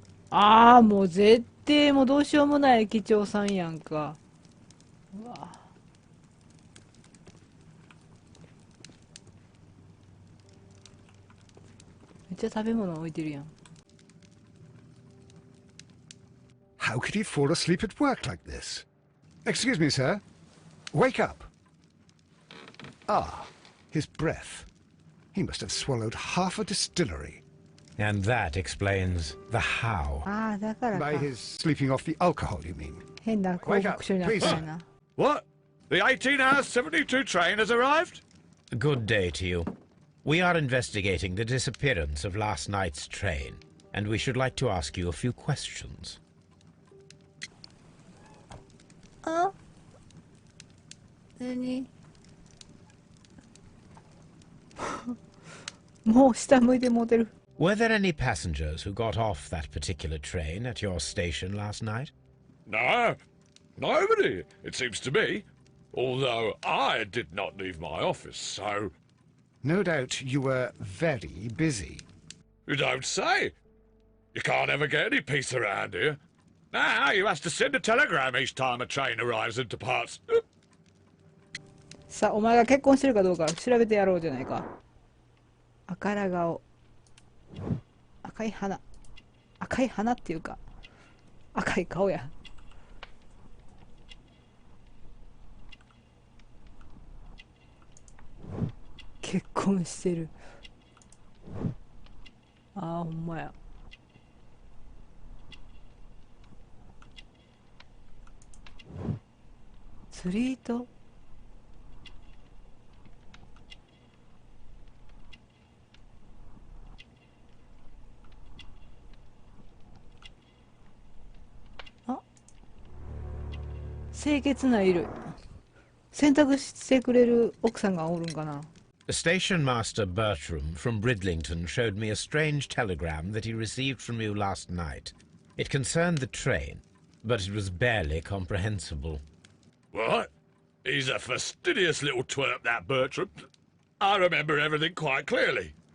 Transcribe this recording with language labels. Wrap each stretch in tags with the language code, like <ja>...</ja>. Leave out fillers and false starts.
<ja>ああ、もう絶定もどうしようもない駅長さんやんか。うわ、めっちゃ食べ物置いてるやん。</ja> <en>How could he fall asleep at work like this? Excuse me, sir. Wake up. Ah, his breath. He must have swallowed half a distillery. And that explains the how.</en> <ja>ああ、だからか。</ja> <en>By his sleeping off the alcohol, you mean?</en> <ja>変な広告書になったんやな。</ja> <en>What? The 18-hour 72 train has arrived? Good day to you. We are investigating the disappearance of last night's train, and we should like to ask you a few questions.</en> <ja>あ、何もう下向いてもうてる。</ja> <en>Were there any passengers who got off that particular train at your station last night? No, nobody, it seems to me. Although I did not leave my office, so... No doubt you were very busy. You don't say. You can't ever get any peace around here. Now you have to send a telegram each time a train arrives and departs.</en> <ja>さあ、お前が結婚してるかどうか調べてやろうじゃないか。赤ら顔、赤い花、赤い花っていうか赤い顔や。結婚してる。ああ、ほんまや。釣り糸、あ、清潔な衣類。洗濯してくれる奥さんがおるんかな。</ja> <en>Station Master Bertram from Bridlington showed me a strange telegram that he received from you last night. It concerned the train, but it was barely comprehensible. What? He's a fastidious little twerp, that Bertram. I remember everything quite clearly.</en>